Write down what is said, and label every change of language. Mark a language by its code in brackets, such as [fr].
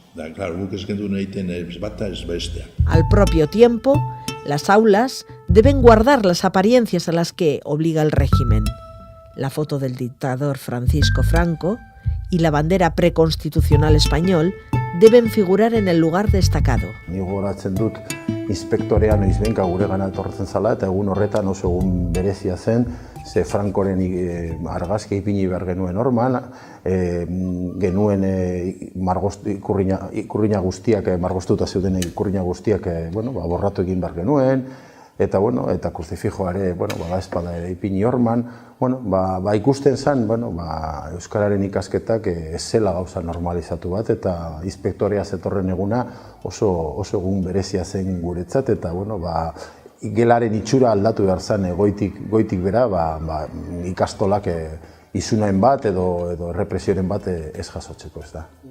[eu] Da, claro, guk ez gendun egiten bata ez bestea. [es] Al propio tiempo, las aulas deben guardar las apariencias a las que obliga el régimen. La foto del dictador Francisco Franco y la bandera preconstitucional español deben figurar en el lugar destacado. [eu] Ni gogoratzen dut inspektorea noizbenka guregana etortzen zala, eta egun horretan oso egun berezia zen, ze Frankoren argazkia ipini behar genuen orman, genuen ikurriña guztiak, margostuta zeuden ikurriña guztiak borratu egin behar genuen, eta kruzifijoare, espada ere ipini orman, ikusten zen, Euskararen ikasketak ez zela gauza normalizatu bat, eta inspektorea zetorren eguna oso egun berezia zen guretzat, eta gelaren itxura aldatu behar zen goitik bera, ikastolak izunaen bat edo errepresioaren bat ez jasotzeko, ez da.